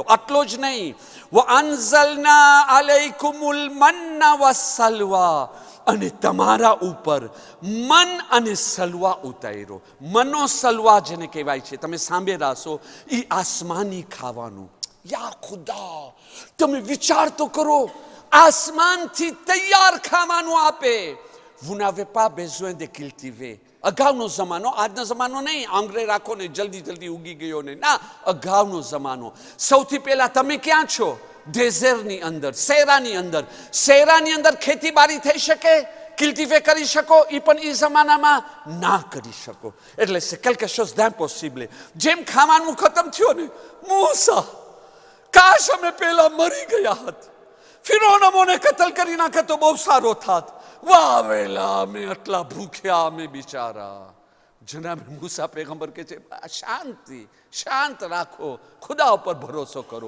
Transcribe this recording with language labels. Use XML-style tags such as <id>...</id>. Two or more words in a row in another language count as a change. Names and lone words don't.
<gu>આટલો જ નહીં,</gu> <ar>وأنزلنا عليكم المن والسلوى,</ar> <gu>અને તમારા ઉપર મન અને સલવા ઉતાર્યો. મનો સલવા જેને કહેવાય છે, તમે સાંભળ્યા હશો, એ આસમાની ખાવાનું. યા ખુદા, તમે વિચાર તો કરો, આસમાનથી તૈયાર ખાવાનું આપે.</gu> <fr>Vous n'avez pas besoin de cultiver.</fr> <gu>અગાઉનો જમાનો, આજનો જમાનો નહીં, આંગળે રાખો ને જલ્દી જલ્દી ઉગી ગયો ને, ના, અગાઉનો જમાનો. સૌથી પહેલા તમે ક્યાં છો? ડેઝર્ટની અંદર, શેરાની અંદર. શેરાની અંદર ખેતીબાડી થઈ શકે, cultiver કરી શકો? એ પણ એ જમાનામાં ના કરી શકો. એટલે</gu> <fr>c'est quelque chose d'impossible.</fr> <gu>જેમ ખાવાનું ખતમ થયો ને, મૂસા, કાશ અમે પહેલા મરી ગયા હોત, ફિરૌન અમોને કતલ કરી નાખે તો બહુ સારો થાત. વાવેલા, અમે આટલા ભૂખ્યા, અમે બિચારા. જનાબ મૂસા પેગમ્બર કહે છે, શાંતિ, શાંત રાખો, ખુદા ઉપર ભરોસો કરો.</gu>